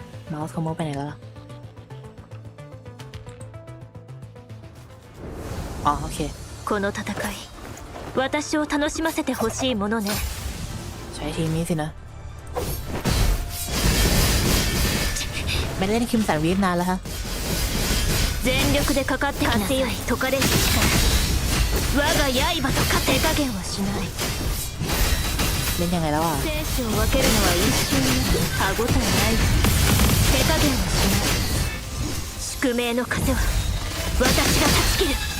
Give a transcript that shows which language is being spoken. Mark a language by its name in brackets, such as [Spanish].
[Thai] Mouse ขโมยไปไหนแล้วล่ะอ๋อโอเค [Japanese] この戦い私を楽しませてほしいものね [Thai] ใช้ทีมนี้สินะไม่ได้เล่นคิมสันวีฟนานแล้วฮะ [Japanese] 全力でかかってきなさい解かれる力我が刃と手加減はしない [Thai] เล่นยังไงแล้วอ่ะ [Japanese] 生死を分けるのは一瞬歯応えない手加減はしない宿命の風は私が断ち切る